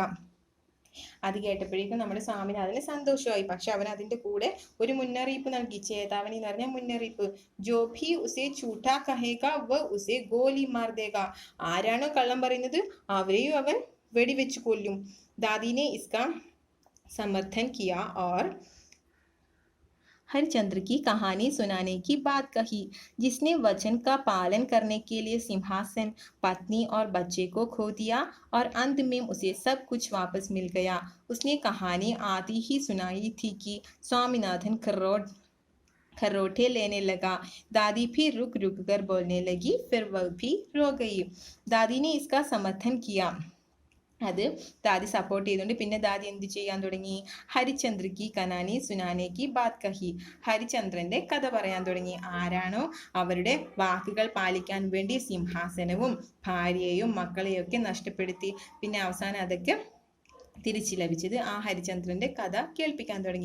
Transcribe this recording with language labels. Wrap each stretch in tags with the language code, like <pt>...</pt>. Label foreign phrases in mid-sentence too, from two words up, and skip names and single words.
<ml>അത് കേട്ടപ്പോഴേക്കും നമ്മുടെ സ്വാമിനാഥന് സന്തോഷമായി. പക്ഷെ അവൻ അതിന്റെ കൂടെ ഒരു മുന്നറിയിപ്പ് നൽകി. ചേതാവനി എന്ന് പറഞ്ഞ മുന്നറിയിപ്പ്.</ml> <hi>जो भी उसे झूठा कहेगा वह उसे गोली मार देगा,</hi> <ml>ആരാണോ കള്ളം പറയുന്നത് അവരെയും അവൻ വെടിവെച്ച് കൊല്ലും.</ml> <hi>दादी ने इसका समर्थन किया और हरिश्चंद्र की कहानी सुनाने की बात कही, जिसने वचन का पालन करने के लिए सिंहासन, पत्नी और बच्चे को खो दिया और अंत में उसे सब कुछ वापस मिल गया. उसने कहानी आती ही सुनाई थी कि स्वामीनाथन खरोटे लेने लगा. दादी भी रुक रुक कर बोलने लगी, फिर वह भी रो गई. दादी ने इसका समर्थन किया.</hi> <ml>അത് ദാദി സപ്പോർട്ട് ചെയ്തുകൊണ്ട് പിന്നെ ദാദി എന്ത് ചെയ്യാൻ തുടങ്ങി?</ml> <hi>हरिश्चंद्र की कहानी सुनाने की बात कही,</hi> <ml>ഹരിചന്ദ്രന്റെ കഥ പറയാൻ തുടങ്ങി. ആരാണോ അവരുടെ വാക്കുകൾ പാലിക്കാൻ വേണ്ടി സിംഹാസനവും ഭാര്യയെയും മക്കളെയൊക്കെ നഷ്ടപ്പെടുത്തി, പിന്നെ അവസാനം അതൊക്കെ തിരിച്ചു ലഭിച്ചത്, ആ ഹരിചന്ദ്രന്റെ കഥ കേൾപ്പിക്കാൻ തുടങ്ങി.</ml>